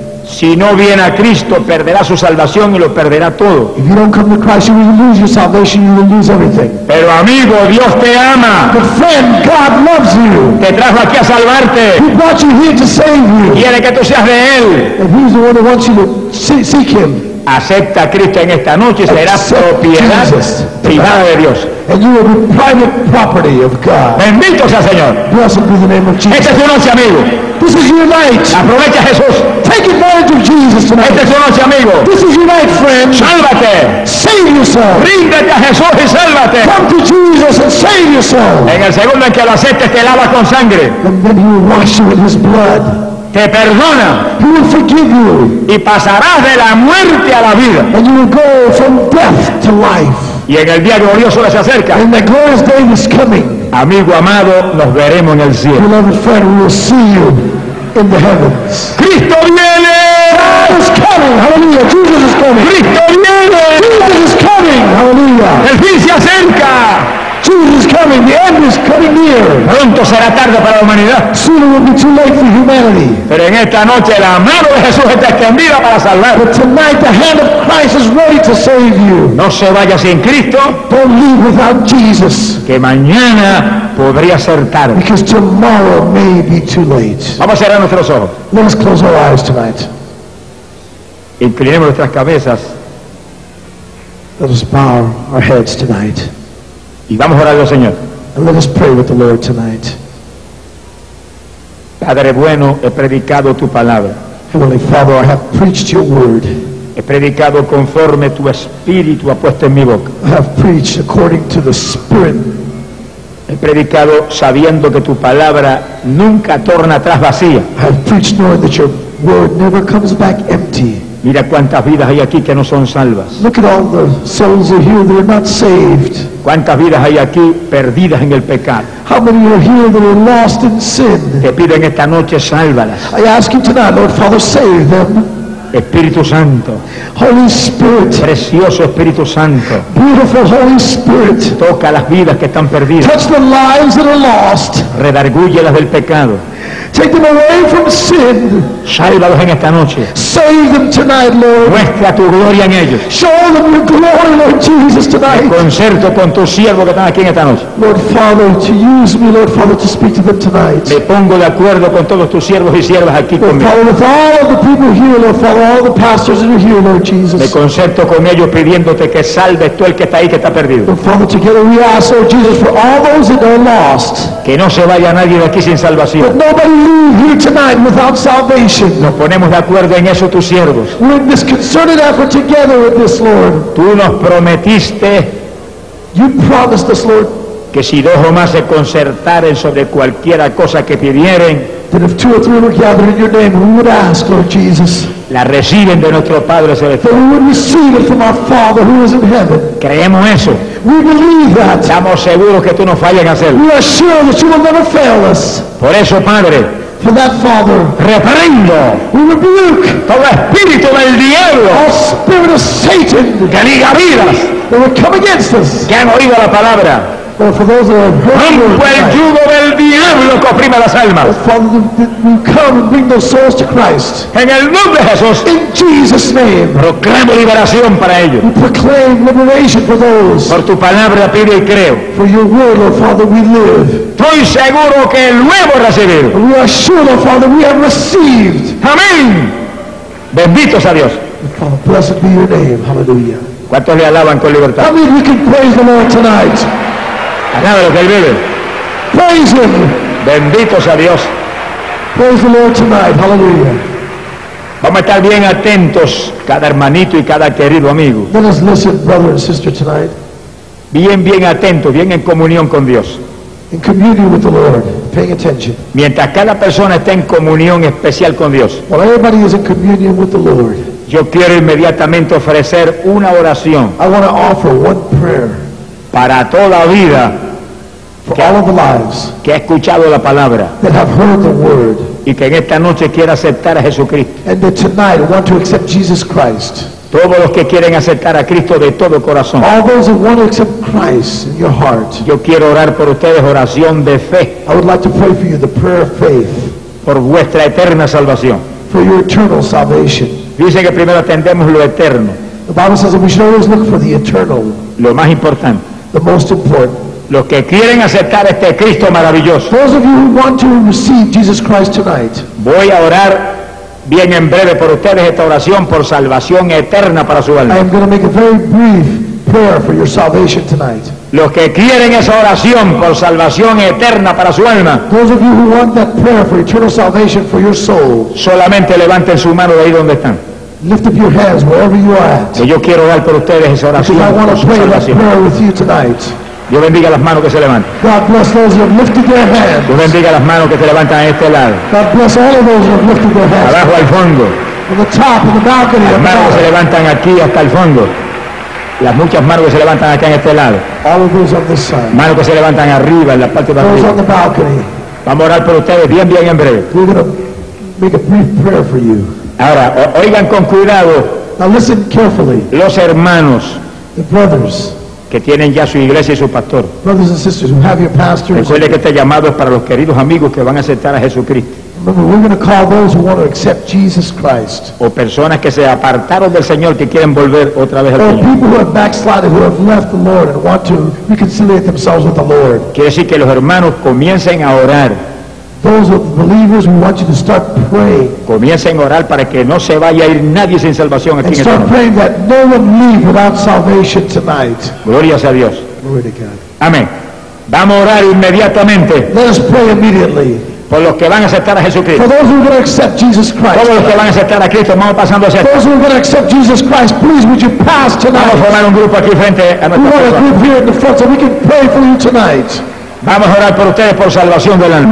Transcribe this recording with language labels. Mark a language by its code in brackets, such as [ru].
[es] Si no viene a Cristo, perderá su salvación y lo perderá todo. [en] If you don't come to Christ, you will lose your salvation, you will lose everything. [es] Pero amigo, Dios te ama. [en] But friend, God loves you. [es] Te trajo aquí a salvarte. [en] He brought you here to save you. [es] Quiere que tú seas de Él. [en] And he's the one who wants you to seek Him. [es] Acepta a Cristo en esta noche y será propiedad privada de Dios. [en] And you will be private property of God. [es] Bendito sea Señor. [en] Blessed be the name of Jesus. [es] Esta es tu noche, amigo. [en] This is your night. [es] Aprovecha, Jesús. [en] Take advantage of Jesus tonight. [es] Esta es tu noche, amigo. [en] This is your night, friend. [es] Sálvate. [en] Save yourself. [es] Ríndete a Jesús y sálvate. [en] Come to Jesus and save yourself. [es] En el segundo en que lo aceptes, te lava con sangre. [en] And then he will wash you with his blood. [es] Te perdona. [en] He will forgive you. [es] Y pasarás de la muerte a la vida. [en] And you will go from death to life. [es] Y en el día glorioso se acerca. [en] And the glorious day is coming. [es] Amigo amado, nos veremos en el cielo. [en] Beloved friend, we will see you in the heavens. [es] Cristo viene. [en] God is coming. Hallelujah. Jesus is coming. [es] Cristo viene. [en] Jesus is coming. Hallelujah. [es] El fin se acerca. [en] Jesus is coming. The end is coming near. [es] Pronto será tarde para la humanidad. [en] Soon it will be too late for humanity. [es] Pero en esta noche la mano de Jesús está extendida para salvar. [en] But tonight the hand of Christ is ready to save you. [es] No se vaya sin Cristo. [en] Don't leave without Jesus. [es] Que mañana podría ser tarde. [en] Because tomorrow may be too late. [es] Vamos a cerrar nuestros ojos. [en] Let us close our eyes tonight. [es] Inclinemos nuestras cabezas. [en] Let us bow our heads tonight. [es] Y vamos a orar al Señor. [en] And let us pray with the Lord tonight. [es] Padre bueno, he predicado tu palabra. [en] Heavenly Father, I have preached your word. [es] He predicado conforme tu espíritu ha puesto en mi boca. [en] I have preached according to the Spirit. [es] He predicado sabiendo que tu palabra nunca torna atrás vacía. [en] I have preached knowing that your word never comes back empty. [es] Mira cuántas vidas hay aquí que no son salvas. [en] Look at all the souls are here that are not saved. [es] Cuántas vidas hay aquí perdidas en el pecado. [en] How many are here that are lost in sin? [es] Te pido en esta noche, sálvalas. [en] I ask you tonight, Lord Father, save them. [es] Espíritu Santo. [en] Holy Spirit. [es] Precioso Espíritu Santo. [en] Beautiful Holy Spirit. [es] Toca las vidas que están perdidas. [en] Touch the lives that are lost. [es] Redargúyelas del pecado. [en] Take them away from sin. [es] Sálvalos en esta noche. [en] Save them tonight, Lord. [es] Muestra tu gloria en ellos. [en] Show them your glory, Lord Jesus, tonight. [es] En concierto con tu siervo que están aquí en esta noche. [en] Lord Father, to use me, Lord Father, to speak to them tonight. [es] Me pongo de acuerdo con todos tus siervos y siervas aquí [en] Lord, [es] conmigo. [en] Father, with all the people here, Lord Father, all the pastors that are here, Lord Jesus. [es] Me concierto con ellos pidiéndote que salves tú el que está ahí que está perdido. [en] Lord Father, together we ask, Lord Jesus, for all those that are lost. [es] Que no se vaya nadie de aquí sin salvación. [en] But nobody here tonight without salvation. [es] Nos ponemos de acuerdo en eso tus siervos. [en] We're in this concerted effort together with this Lord. [es] Tú nos prometiste. [en] You promised us, Lord, [es] que si dos o más se concertaren sobre cualquiera cosa que pidieren, [en] that if two or three were gathered in your name, we would ask, Lord Jesus. [es] La reciben de nuestro Padre Celestial. [en] That we would receive it from our Father who is in heaven. [es] Creemos eso. [en] We believe that. [es] Estamos seguros que tú no fallas en hacerlo. [en] We are sure that you will never fail us. [es] Por eso, Padre, [en] for that, Father, [es] reprendo, [en] we rebuke [es] todo espíritu del diablo, [en] all spirit of Satan, [es] que liga vidas, [en] that would come against us, [es] que han oído la palabra. [en] Well, for those that have heard [es] rompo [en] tonight, [es] el yugo del diablo que oprime las almas. [en] Father, we come and bring those souls to Christ. [es] En el nombre de Jesús. [en] In Jesus' name. [es] Proclamo liberación para ellos. [en] We proclaim liberation for those. [es] Por tu palabra pido y creo. [en] For your word, Lord Father, we live. [es] Estoy seguro que luego recibido. [en] We are sure, Lord Father, we have received. [es] Amén. Benditos a Dios. [en] Father, blessed be your name. Hallelujah. [es] ¿Cuántos le alaban con libertad? [en] How many we can praise the Lord tonight? [es] Nada lo que él vive. [en] Praise him. [es] Bendito sea Dios. [en] Praise the Lord tonight. Hallelujah. [es] Vamos a estar bien atentos, cada hermanito y cada querido amigo. [en] Let us listen, brother and sister, tonight. [es] Bien, bien atentos, bien en comunión con Dios. [en] In communion with the Lord, paying attention. [es] Mientras cada persona está en comunión especial con Dios. [en] While everybody is in communion with the Lord. [es] Yo quiero inmediatamente ofrecer una oración. [en] I want to offer one prayer. [es] Para toda vida. [en] For all of the lives. [es] Que ha escuchado la palabra. [en] That have heard the word. [es] Y que en esta noche quiera aceptar a Jesucristo. [en] And that tonight want to accept Jesus Christ. [es] Todos los que quieren aceptar a Cristo de todo corazón. [en] All those who want to accept Christ in your heart. [es] Yo quiero orar por ustedes, oración de fe. [en] I would like to pray for you the prayer of faith. [es] Por vuestra eterna salvación. [en] For your eternal salvation. [es] Dice que primero atendemos lo eterno. [en] The Bible says that we should always look for the eternal. [es] Lo más importante. [en] The most important. [es] Los que quieren aceptar este Cristo maravilloso. [en] Those of you who want to receive Jesus Christ tonight. [es] Voy a orar bien en breve por ustedes esta oración por salvación eterna para su alma. [en] I am going to make a very brief prayer for your salvation tonight. [es] Los que quieren esa oración por salvación eterna para su alma. [en] Those of you who want that prayer for eternal salvation for your soul. [es] Solamente levanten su mano de ahí donde están. [en] Lift up your hands wherever you are at. [es] Que yo quiero orar por ustedes esa oración. [en] Because I want to pray [es] salvación. [en] That prayer with you tonight. [es] Dios bendiga las manos que se levantan. [en] God bless those who have lifted their hands. [es] Dios bendiga las manos que se levantan a este lado. [en] God bless all of those who have lifted their hands. [es] Abajo al fondo. [en] On the top of the balcony. [es] Las manos que se levantan aquí hasta el fondo. Las muchas manos que se levantan acá en este lado. [en] All of those on this side. [es] Manos que se levantan arriba en la parte de arriba. [en] Those on the balcony. [es] Vamos a orar por ustedes bien, bien en breve. [en] We're going to make a brief prayer for you. [es] Ahora, oigan con cuidado. [en] Now listen carefully. [es] Los hermanos. [en] The brothers. [es] Que tienen ya su iglesia y su pastor. [en] Brothers and sisters who have your pastors. [es] Recuerde que este llamado es para los queridos amigos que van a aceptar a Jesucristo. [en] Remember, we're going to call those who want to accept Jesus Christ. [es] O personas que se apartaron del Señor que quieren volver otra vez al Señor. [en] Or people who have backslided, who have left the Lord and want to reconcile themselves with the Lord. [es] Quiere decir que los hermanos comiencen a orar. [en] Those of the believers, we want you to start praying. [es] Comiencen a orar para que no se vaya a ir nadie sin salvación aquí en esta noche. [en] Start praying that no one leave without salvation tonight. [es] Gloria a Dios. [en] Glory to God. [es] Amén. Vamos a orar inmediatamente. [en] Let us pray immediately. [es] Por los que van a aceptar a Jesucristo. [en] For those who are going to accept Jesus Christ. [es] Todos los que van a aceptar a Cristo, vamos pasando hacia. [en] For those who are going to accept Jesus Christ, please would you pass tonight? [es] Vamos a formar un grupo aquí frente a nuestra persona. [en] We want a group here in the front so we can pray for you tonight. [es] Vamos a orar por ustedes por salvación del alma.